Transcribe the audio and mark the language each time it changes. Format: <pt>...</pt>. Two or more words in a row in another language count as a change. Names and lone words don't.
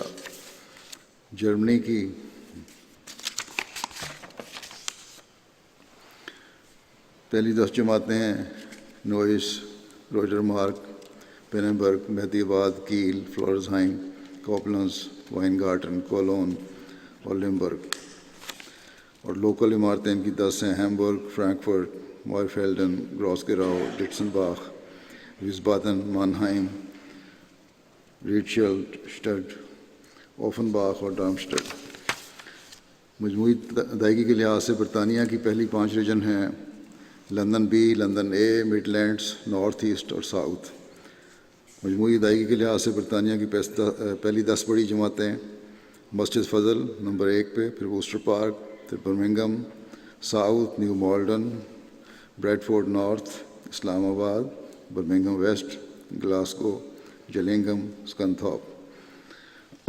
<ur>جرمنی کی پہلی 10 جماعتیں ہیں: نوئس، روجر مارک، پیننبرگ، مہدی آباد، کیل، فلورزہائم، کوپلنز، وائنگارٹن، کولون اور لمبرگ۔ اور لوکل عمارتیں ان کی 10 ہیں: ہیمبرگ، فرینکفرٹ، مورفیلڈن، گراسگراؤ، ڈٹسنباخ، ویسبادن، مانہائم، ریٹشلڈ، اوفنباخ اور ڈارمسٹڈ۔ مجموعی ادائیگی کے لحاظ سے برطانیہ کی پہلی 5 ریجن ہیں: لندن بی، لندن اے، مڈ لینڈز، نارتھ ایسٹ اور ساؤتھ۔ مجموعی ادائیگی کے لحاظ سے برطانیہ کی پہلی 10 بڑی جماعتیں: مسجد فضل نمبر 1 پہ، پھر ووسٹر پارک، پھر برمنگھم، ساؤتھ، نیو مالڈن، بریڈفورڈ نارتھ، اسلام آباد، برمنگھم ویسٹ، گلاسگو، جلنگھم، سکنتھاپ۔</ur>